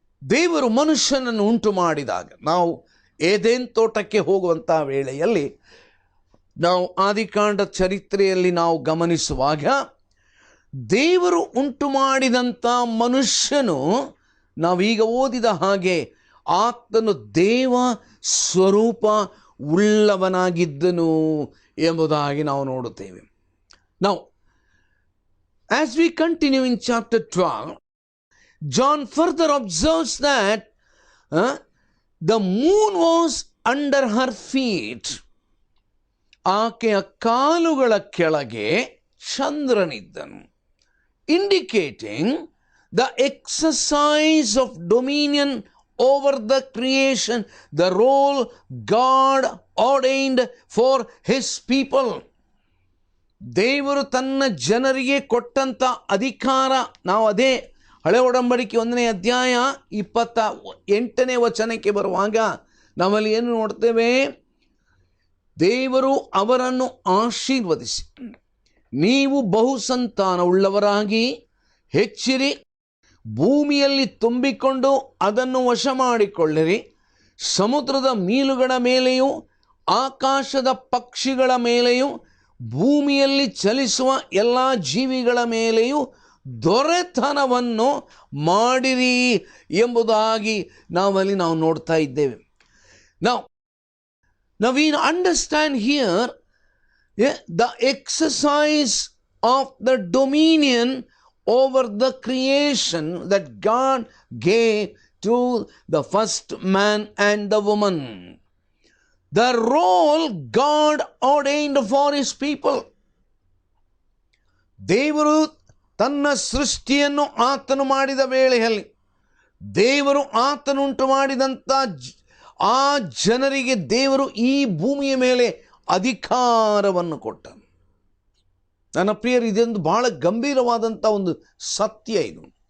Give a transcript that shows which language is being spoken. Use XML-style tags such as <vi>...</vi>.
<kn>ದೇವರು ಮನುಷ್ಯನನ್ನು ಉಂಟು ಮಾಡಿದಾಗ ನಾವು ಏದೇನ್ ತೋಟಕ್ಕೆ ಹೋಗುವಂಥ ವೇಳೆಯಲ್ಲಿ ನಾವು ಆದಿಕಾಂಡ ಚರಿತ್ರೆಯಲ್ಲಿ ನಾವು ಗಮನಿಸುವಾಗ ದೇವರು ಉಂಟು ಮಾಡಿದಂಥ ಮನುಷ್ಯನು ನಾವೀಗ ಓದಿದ ಹಾಗೆ ಆತನು ದೇವ ಸ್ವರೂಪ ಉಳ್ಳವನಾಗಿದ್ದನು ಎಂಬುದಾಗಿ ನಾವು ನೋಡುತ್ತೇವೆ.</kn> <en>Now, as we continue in chapter 12, John further observes that the moon was under her feet.</en> <kn>ಆಕೆಯ ಕಾಲುಗಳ ಕೆಳಗೆ ಚಂದ್ರನಿದ್ದನು,</kn> <en>indicating the exercise of dominion over the creation, the role God ordained for his people.</en> <kn>ದೇವರು ತನ್ನ ಜನರಿಗೆ ಕೊಟ್ಟಂಥ ಅಧಿಕಾರ, ನಾವು ಅದೇ ಹಳೆ ಒಡಂಬಡಿಕೆ 1ನೇ ಅಧ್ಯಾಯ 28ನೇ ವಚನಕ್ಕೆ ಬರುವಾಗ ನಾವಲ್ಲಿ ಏನು ನೋಡ್ತೇವೆ? ದೇವರು ಅವರನ್ನು ಆಶೀರ್ವದಿಸಿ, ನೀವು ಬಹುಸಂತಾನವುಳ್ಳವರಾಗಿ ಹೆಚ್ಚಿರಿ, ಭೂಮಿಯಲ್ಲಿ ತುಂಬಿಕೊಂಡು ಅದನ್ನು ವಶ ಮಾಡಿಕೊಳ್ಳಿರಿ, ಸಮುದ್ರದ ಮೀನುಗಳ ಮೇಲೆಯೂ ಆಕಾಶದ ಪಕ್ಷಿಗಳ ಮೇಲೆಯೂ ಭೂಮಿಯಲ್ಲಿ ಚಲಿಸುವ ಎಲ್ಲ ಜೀವಿಗಳ ಮೇಲೆಯೂ ದೊರೆತನವನ್ನು ಮಾಡಿರಿ ಎಂಬುದಾಗಿ ನಾವಲ್ಲಿ ನಾವು ನೋಡ್ತಾ ಇದ್ದೇವೆ.</kn> <en>Now we understand here the exercise of the dominion over the creation that God gave to the first man and the woman. The role God ordained for his people.</en> <kn>ದೇವರು ತನ್ನ ಸೃಷ್ಟಿಯನ್ನು ಆತನು ಮಾಡಿದ ವೇಳೆಯಲ್ಲಿ ದೇವರು ಆತನುಂಟು ಮಾಡಿದಂಥ ಆ ಜನರಿಗೆ ದೇವರು ಈ ಭೂಮಿಯ ಮೇಲೆ ಅಧಿಕಾರವನ್ನು ಕೊಟ್ಟನು. ನನ್ನ ಪ್ರಿಯರು, ಇದೊಂದು ಬಹಳ ಗಂಭೀರವಾದಂಥ ಒಂದು ಸತ್ಯ ಇದು.</kn>